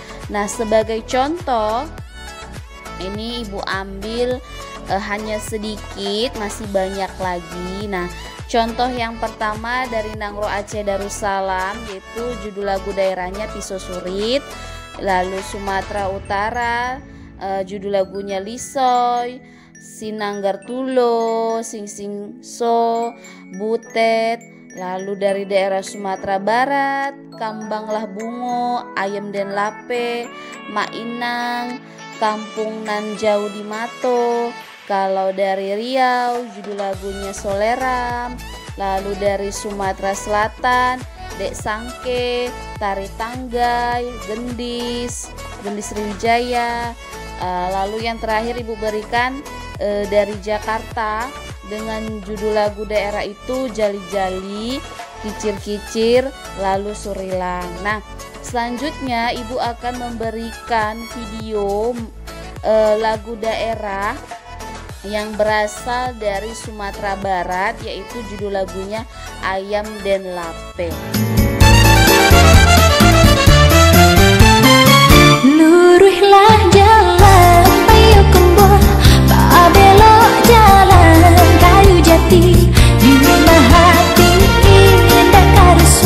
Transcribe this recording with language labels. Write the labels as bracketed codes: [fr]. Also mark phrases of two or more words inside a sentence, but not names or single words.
[id] Nah, sebagai contoh ini Ibu ambil hanya sedikit, masih banyak lagi. Nah, contoh yang pertama dari Nangro Aceh Darussalam, yaitu judul lagu daerahnya Pisau Surit. Lalu Sumatera Utara, judul lagunya Lisoy, Sinanggar Tulo, Sing Sing So, Butet. Lalu dari daerah Sumatera Barat, Kambanglah Bungo, Ayam Den Lape, Mak Inang, Kampung Nan Jauh di Mato. Kalau dari Riau, judul lagunya Soleram. Lalu dari Sumatera Selatan, Dek Sangke, Tari Tanggai, Gendis Sriwijaya. Lalu yang terakhir Ibu berikan dari Jakarta dengan judul lagu daerah itu Jali-Jali, Kicir-Kicir, lalu Surilang. Nah, selanjutnya Ibu akan memberikan video lagu daerah yang berasal dari Sumatera Barat, yaitu judul lagunya Ayam Den Lape. [min] Luruhlah jalan Payo Kembang, tak belok jalan Kayu Jati, di mana hati indah karuswa.